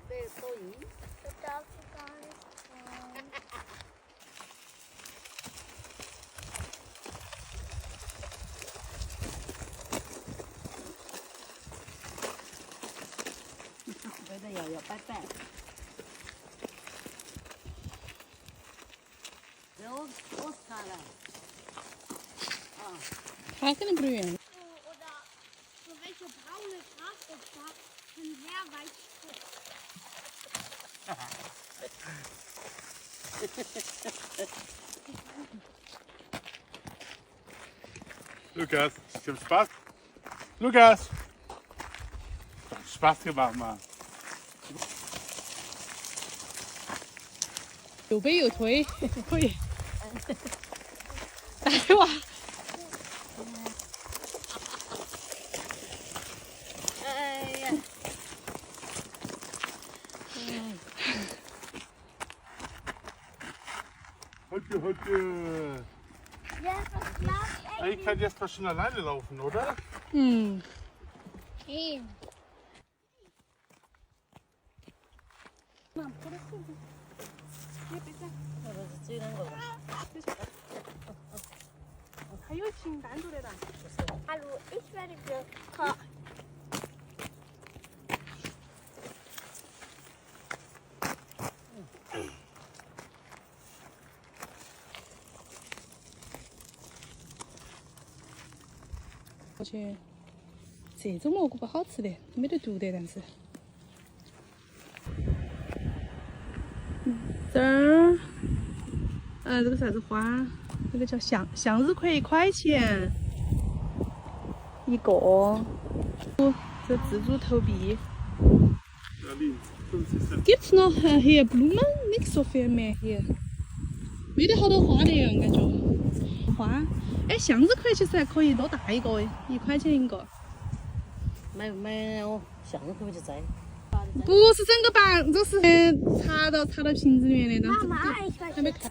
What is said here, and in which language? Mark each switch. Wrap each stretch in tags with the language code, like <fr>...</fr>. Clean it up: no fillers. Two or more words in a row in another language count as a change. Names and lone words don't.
<zh>这个摇摇摆摆。这我看了。啊。他肯定不得愿意。</zh> <de>Welche braune Grasopfer sind sehr weich. Lukas, ich hab Spaß. Lukas! Hat Spaß gemacht, Mann.</de> <zh>又背又推，可以。哎哇！哎呀！</zh> <de>Heute. Eigentlich kann die erst mal schon alleine laufen, oder? Mhm. Okay. Hallo, ich werde gekocht.</de> <zh>而且这种蘑菇不好吃的，没得毒的，但是。这儿，这个啥子花？这个叫向日葵，1块钱一个。这自助投币。</zh> <de>Gibt's noch hier Blumen? Nicht so viel mehr hier.</de> <zh>没得好多花的样，感觉。花，哎，向日葵其实还可以多大一个，1块钱一个。买哦，向日葵就摘。不是整个棒，这是插到瓶子里面的。妈妈，还没看。</zh>